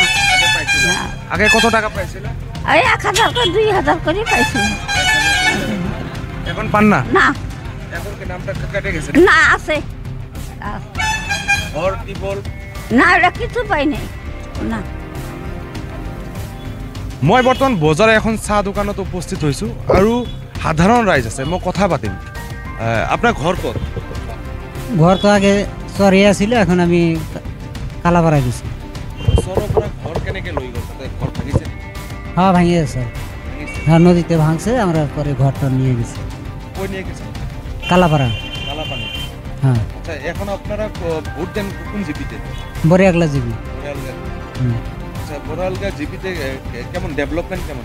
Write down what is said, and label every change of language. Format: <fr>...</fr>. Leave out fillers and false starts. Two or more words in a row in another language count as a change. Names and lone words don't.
<bn>আগে কত টাকা পাইছিল এই 1000 করে 2000 করে পাইছিল এখন পান না না এখন কি নামটা কেটে গেছে না আছে ঘর টিবল না এটা কিছু পাই নাই না</bn> <as>মই বৰ্তমান বজাৰ এখন চাহ দোকানত উপস্থিত হৈছোঁ আৰু সাধাৰণ ৰাইজ আছে মই কথা পাতিম আপোনাৰ ঘৰ ক'ত ঘৰটো আগে চৰি আছিল এখন আমি কালাপাৰা দিছো ওচৰৰ পৰা ঘৰ কেনেকৈ লৈ গ'ল ঘৰ ভাঙিছে</as> <bn>হ্যাঁ ভাঙি আছে হ্যাঁ নদীতে ভাঙছে আমরা পরে ঘরটা নিয়ে গেছি কই নিয়ে গেছে কালাপাড়া হ্যাঁ আচ্ছা এখন আপনারা ভোট দেন কোন জিপিতে বরিয়াগলা জিপি আচ্ছা বরিয়াগলা জিপিতে কেমন ডেভেলপমেন্ট কেমন</bn>